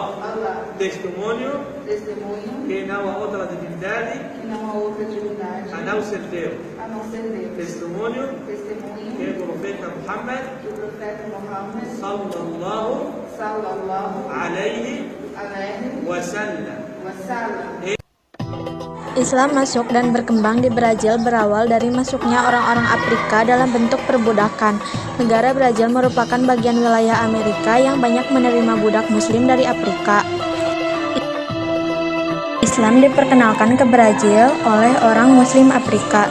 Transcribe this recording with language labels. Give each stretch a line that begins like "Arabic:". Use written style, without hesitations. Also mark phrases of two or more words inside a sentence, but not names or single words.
Portuguese: Testemunho que não há outra divindade a não ser Deus. Testemunho que o profeta Muhammad
Arabic: صلى الله عليه وسلم.
Indonesian: Islam masuk dan berkembang di Brazil berawal dari masuknya orang-orang Afrika dalam bentuk perbudakan. Negara Brazil merupakan bagian wilayah Amerika yang banyak menerima budak Muslim dari Afrika. Islam diperkenalkan ke Brazil oleh orang Muslim Afrika.